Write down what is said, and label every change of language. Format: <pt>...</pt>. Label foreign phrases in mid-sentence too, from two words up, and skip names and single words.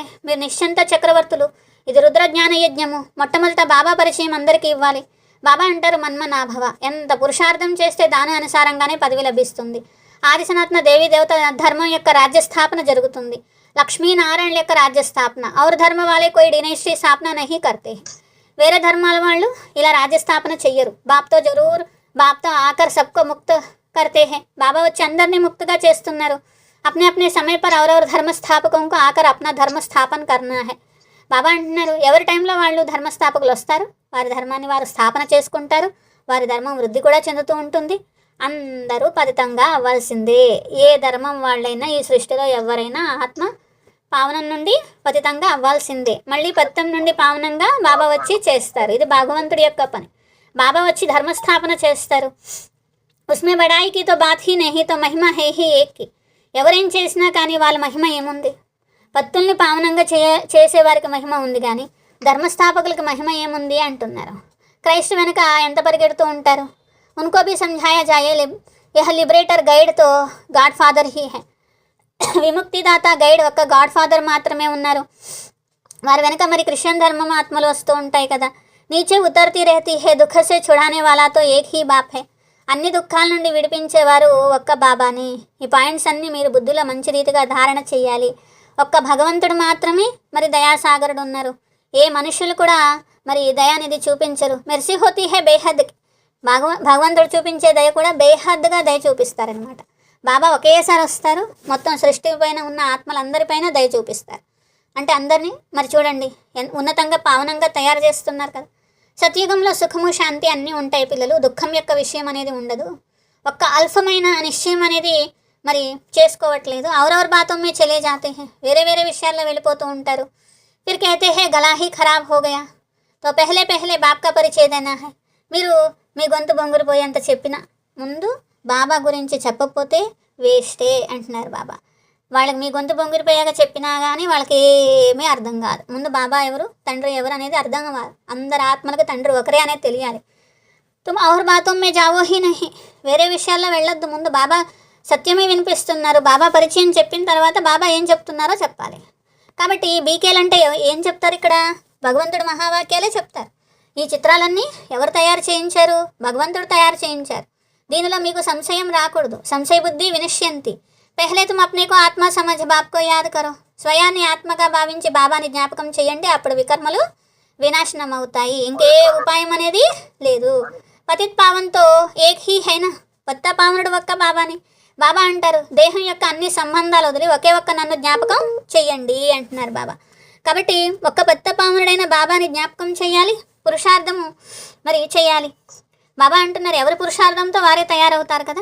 <te>మీరు నిశ్చంత చక్రవర్తులు. ఇది రుద్రజ్ఞాన యజ్ఞము. మొట్టమొదట బాబా పరిచయం అందరికీ ఇవ్వాలి. బాబా అంటారు మన్మనాభవ. ఎంత పురుషార్థం చేస్తే దాని అనుసారంగానే పదవి లభిస్తుంది. ఆది సనాతన దేవీ దేవత ధర్మం యొక్క రాజ్యస్థాపన జరుగుతుంది. లక్ష్మీనారాయణ యొక్క రాజ్యస్థాపన.</te> <hi>और धर्म वाले कोई डिनैस्टी स्थापना नहीं करते.</hi> <te>వేరే ధర్మాల వాళ్ళు ఇలా రాజ్యస్థాపన చెయ్యరు.</te> <hi>बाप तो आकर सबको मुक्त करते हैं.</hi> <te>బాబా వచ్చి అందరినీ ముక్తగా చేస్తున్నారు.</te> <hi>अपने अपने समय पर और ధర్మస్థాపకం को आकर अपना धर्म स्थापना करना है.</hi> <te>బాబా అంటున్నారు ఎవరి టైంలో వాళ్ళు ధర్మస్థాపకులు వస్తారు, వారి ధర్మాన్ని వారు స్థాపన చేసుకుంటారు. వారి ధర్మం వృద్ధి కూడా చెందుతూ ఉంటుంది. అందరూ పతితంగా అవ్వాల్సిందే. ఏ ధర్మం వాళ్ళైనా ఈ సృష్టిలో ఎవరైనా ఆత్మ పావనం నుండి పతితంగా అవ్వాల్సిందే. మళ్ళీ పతితం నుండి పావనంగా బాబా వచ్చి చేస్తారు. ఇది భగవంతుడి యొక్క పని. బాబా వచ్చి ధర్మస్థాపన చేస్తారు.</te> <hi>उसमें बड़ाई की तो बात ही नहीं तो महिमा है ही एक की.</hi> <te>ఎవరేం చేసినా కానీ వాళ్ళ మహిమ ఏముంది? పత్తుల్ని పావనంగా చేసేవారికి మహిమ ఉంది కానీ ధర్మస్థాపకులకి మహిమ ఏముంది అంటున్నారు. క్రైస్ట్ వెనక ఎంత పరిగెడుతూ ఉంటారు.</te> <hi>उनको भी समझाया जाए यह</hi> <en>liberator guide</en> <hi>तो</hi> <en>God Father</en> <hi>ही है.</hi> <te>విముక్తిదాత గైడ్ ఒక్క గాడ్ ఫాదర్ మాత్రమే ఉన్నారు. వారి వెనక మరి క్రిస్టియన్ ధర్మం ఆత్మలు వస్తూ ఉంటాయి కదా.</te> <hi>नीचे उतरती रहती है दुःख से छुड़ाने वाला तो एक ही बाप है.</hi> <te>అన్ని దుఃఖాల నుండి విడిపించేవారు ఒక్క బాబాని. ఈ పాయింట్స్ అన్నీ మీరు బుద్ధిలో మంచి రీతిగా ధారణ చేయాలి. ఒక్క భగవంతుడు మాత్రమే మరి దయాసాగరుడు ఉన్నారు. ఏ మనుషులు కూడా మరి దయానిధి చూపించరు.</te> <hi>मर्सी होती है बेहद की.</hi> <te>భగవంతుడు చూపించే దయ కూడా బేహద్దుగా దయ చూపిస్తారనమాట. బాబా ఒకేసారి వస్తారు, మొత్తం సృష్టి పైన ఉన్న ఆత్మలందరిపైన దయ చూపిస్తారు. అంటే అందరినీ మరి చూడండి ఉన్నతంగా పావనంగా తయారు చేస్తున్నారు కదా. సత్యుగంలో సుఖము శాంతి అన్నీ ఉంటాయి పిల్లలు. దుఃఖం యొక్క విషయం అనేది ఉండదు. ఒక్క అల్పమైన నిశ్చయం అనేది మరి చేసుకోవట్లేదు.</te> <hi>और और बातों में चले जाते हैं.</hi> <te>వేరే వేరే విషయాల్లో వెళ్ళిపోతూ ఉంటారు.</te> <hi>ఫిర్ कहते हैं गला ही खराब हो गया तो पहले पहले बाप का परिचय देना है.</hi> <te>మీరు మీ గొంతు బొంగురిపోయేంత చెప్పిన ముందు బాబా గురించి చెప్పకపోతే వేస్టే అంటున్నారు బాబా. వాళ్ళకి మీ గొంతు బొంగిరిపోయాక చెప్పినా కానీ వాళ్ళకి ఏమీ అర్థం కాదు. ముందు బాబా ఎవరు, తండ్రి ఎవరు అనేది అర్థం కాదు. అందరి ఆత్మలకు తండ్రి ఒకరే అనేది తెలియాలి.</te> <hi>तुम और बातों में जाओ ही नहीं.</hi> <te>వేరే విషయాల్లో వెళ్ళొద్దు. ముందు బాబా సత్యమే వినిపిస్తున్నారు. బాబా పరిచయం చెప్పిన తర్వాత బాబా ఏం చెప్తున్నారో చెప్పాలి. కాబట్టి బీకేలు అంటే ఏం చెప్తారు ఇక్కడ? భగవంతుడు మహావాక్యాలే చెప్తారు. ఈ చిత్రాలన్నీ ఎవరు తయారు చేయించారు? భగవంతుడు తయారు చేయించారు. దీనిలో మీకు సంశయం రాకూడదు. సంశయ బుద్ధి వినశ్యంతి.</te> <hi>पहले तुम अपने को आत्मा समझ बाप को याद करो.</hi> <te>స్వయాన్ని ఆత్మగా భావించి బాబాని జ్ఞాపకం చేయండి. అప్పుడు వికర్మలు వినాశనం అవుతాయి. ఇంకే ఉపాయం అనేది లేదు.</te> <hi>पतित पावन तो एक ही है ना.</hi> <te>కొత్త పావనుడు ఒక్క బాబాని. బాబా అంటారు దేహం యొక్క అన్ని సంబంధాలు వదిలి ఒకే ఒక్క నన్ను జ్ఞాపకం చెయ్యండి అంటున్నారు బాబా. కాబట్టి ఒక్క కొత్త పావనుడైన బాబాని జ్ఞాపకం చేయాలి. పురుషార్థము మరి చేయాలి. బాబా అంటున్నారు ఎవరి పురుషార్థంతో వారే తయారవుతారు కదా.</te>